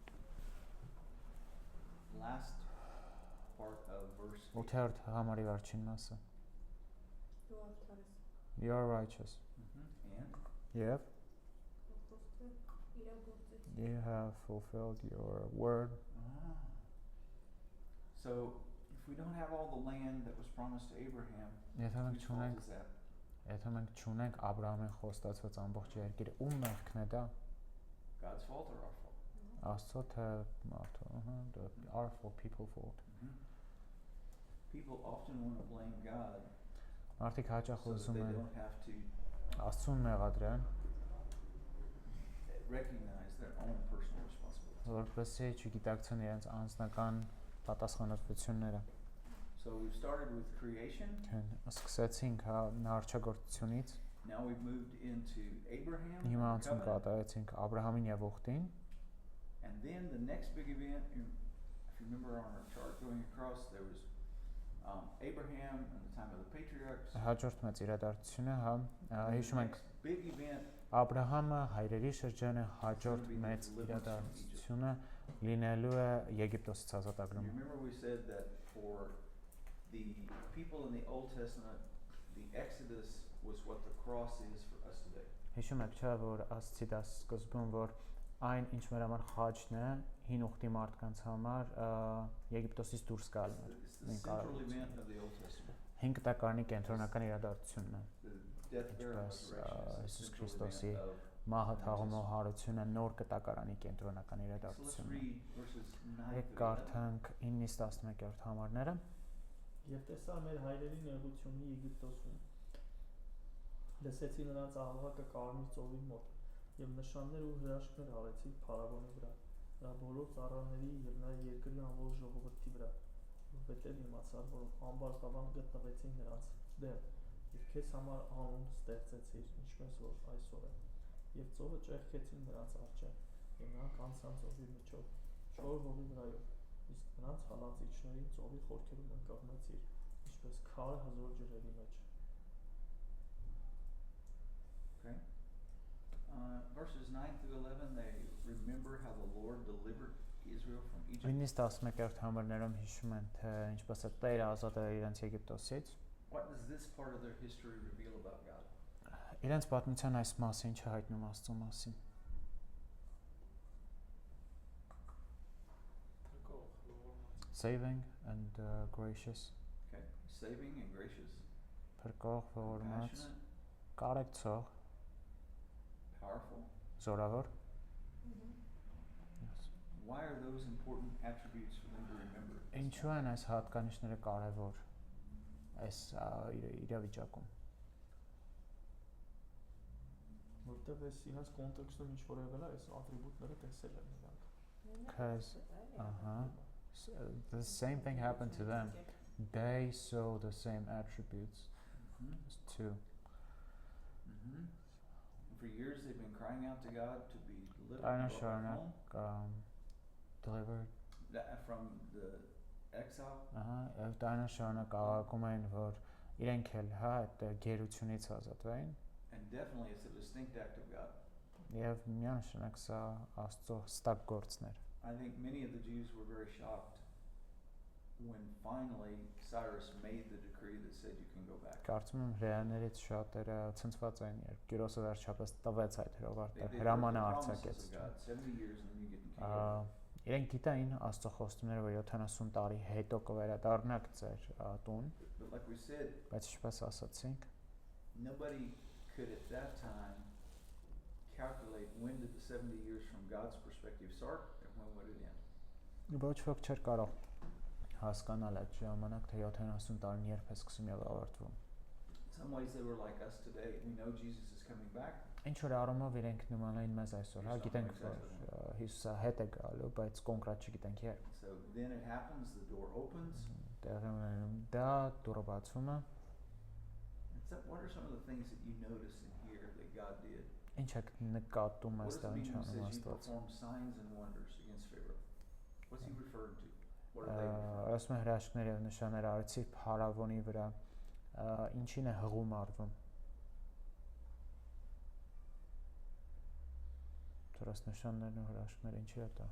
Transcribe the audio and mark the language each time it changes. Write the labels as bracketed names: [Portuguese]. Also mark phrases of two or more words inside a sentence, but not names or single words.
[English] Last part of verse 8. [Armenian] 8-րդ համարի վերջին մասը։ Դու արդար ես։ [English] You are righteous. And [Armenian] Եվ Խոսքը իրագործեց։ [English] you have fulfilled your word. So, if we don't have all the land that was promised to Abraham, [Armenian] Եթե մենք [English] whose fault [Armenian] չունենք, [English] is that? [Armenian] եթե մենք չունենք Աբրահամին խոստացված ամբողջ երկիրը, ում մեղքն է դա։ [English] God's fault or our fault? [Armenian] Աստծո թե մարդու, [English] our fault, people fault։ People often want to blame God [Armenian] Մարդիկ հաճախ [English] so that [Armenian] ուզում [English] they [Armenian] են [English] don't have to [Armenian] Աստծուն մեղադրեն, [English] recognize their own personal responsibility. [Armenian] որպեսզի չգիտակցեն իրենց անձնական պատասխանատվությունները։ [English] So we've started with creation. [Armenian] Սկսեցինք նարչագործությունից, [English] Now we've moved into Abraham [Armenian] հիմա [English] and [Armenian] անցում [English] covenant. [Armenian] կատարեցինք Աբրահամին եւ ուխտին, [English] And then the next big event, if you remember on our chart going across, there was Abraham and the time of the patriarchs. [Armenian] հաջորդ մեծ իրադարձությունը, [English] And the [Armenian] հիշում ենք [English] next big event [Armenian] Աբրահամը հայրերի շրջանը, հաջորդ մեծ իրադարձությունը լինելու է Եգիպտոսից [English] You [Armenian] ազատագրումը։ [English] remember we said that for the people in the Old Testament, the Exodus was what the cross is for us today. [Armenian] Հիշում եք չէ՞ որ ասացի դա սկզբում, որ այն ինչ մեր համար խաչն է, հին ուխտի մարդկանց համար Եգիպտոսից դուրս գալն էր։ [English] It's the central event of the Old Testament. [Armenian] 5 տակարանի կենտրոնական իրադարձությունն է։ [English] The death, burial, and [Armenian] Ինչպես, [English] resurrection is [Armenian] Հիսուս [English] the [Armenian] Քրիստոսի [English] central event of. [Armenian] մահը թաղումով հարությունը նոր կտակարանի կենտրոնական [English] So let's [Armenian] իրադարձությունն է։ [English] read verses 9 [Armenian] Եկեք to 11. կարդանք 9-ից 11-րդ համարները։ Եվ տեսա մեր հայրերի նեղությունը Եգիպտոսում։ Լսեցի նրանց աղաղակը Կարմիր ծովի մոտ, եւ նշաններ ու հրաշքներ արեցի Փարավոնի վրա, նրա բոլոր ծառաների եւ նրա երկրի ամբողջ ժողովրդի վրա, որովհետեւ իմացար, որ ամբարտավան գտնվեցին նրանց դեմ, եւ քեզ համար անուն ստեղծեցիր, ինչպես որ այսօր է, եւ ծովը ճեղքեցին նրանց առջև, եւ նրանք անցան ծովի միջով, չոր հողի վրայով, իսկ նրանց հալածիչներին ծովի խորքերում ընկղմեցիր, ինչպես քար հզոր ջրերի մեջ։ [English] Okay. Verses 9 through 11, they remember how the Lord delivered Israel from Egypt. [Armenian] 9-ից 11-րդ համարներում հիշում են, թե ինչպես է Տերը ազատել իրենց Եգիպտոսից։ [English] What does this part of their history reveal about God? [Armenian] Իրենց պատմության այս մասը ինչ է հայտնում Աստծո մասին։ [English] Saving and gracious, Okay. Saving and gracious, [Armenian] փրկող, ողորմած, [English] compassionate, [Armenian] կարեկցող, [English] powerful. [Armenian] զորավոր։ [English] Why are those important attributes for them to remember? [Armenian] Ինչու են այս հատկանիշները կարևոր այս իրավիճակում։ Որտեվ այս իրենց կոնտեքստում ինչ որ եղել է, այս ատրիբուտները տեսել են նրանք։ [English] Because the same thing happened to them. They saw the same attributes too. For years they've been crying out to God to be delivered [Armenian] Այն [English] from [Armenian] շարունակ delivered [English] from the exile. [Armenian] Եվ դայնը շարունակ աղաղակում էին, որ իրենք էլ այդ գերությունից ազատվեն, [English] And definitely it's a distinct act of God. [Armenian] եւ միանշանակ սա Աստծո հստակ գործն էր։ [English] I think many of the Jews were very shocked when finally Cyrus made the decree that said you can go back. [Armenian] Կարծում եմ հրեաներից շատերը ցնցված էին, երբ Կիրոսը վերջապես տվեց այդ [English] They [Armenian] հրովարտը, [English] heard the [Armenian] հրամանը [English] promises [Armenian] արձակեց։ [English] of God, 70 years and then you get the kingdom. [Armenian] իրենք գիտեին Աստծո խոստումները, որ 70 տարի հետո կվերադառնաք ձեր տուն, [English] But like we said, [Armenian] բայց ինչպես ասացինք, [English] nobody could at that time calculate when did the 70 years from God's perspective start and when would it end. [Armenian] ոչ ոք չէր կարող հասկանալ այդ ժամանակ, թե 70 տարին երբ է սկսում եւ ավարտվում։ [English] In some ways they were like us today. We know Jesus is coming back. [Armenian] Ինչ որ առումով իրենք նման էին մեզ այսօր, հա, գիտենք, որ Հիսուսը հետ է գալու, բայց կոնկրետ չգիտենք երբ։ [English] So then it happens, the door opens. [Armenian] Տեղի ունենում դա դուրը բացում է։ [English] And so what are some of the things that you notice in here that God did? [Armenian] Ինչ եք նկատում [English] What does it [Armenian] այստեղ, [English] mean [Armenian] ինչ [English] when it [Armenian] անում [English] says you [Armenian] Աստված։ [English] perform signs and wonders against Pharaoh? What's he referring to? What are they referring to? [Armenian] Ասում է հրաշքներ եւ նշաններ արեցի Փարավոնի վրա, ինչին է հղում արվում։ Դրս նշաններն ու հրաշքները ինչի է դա։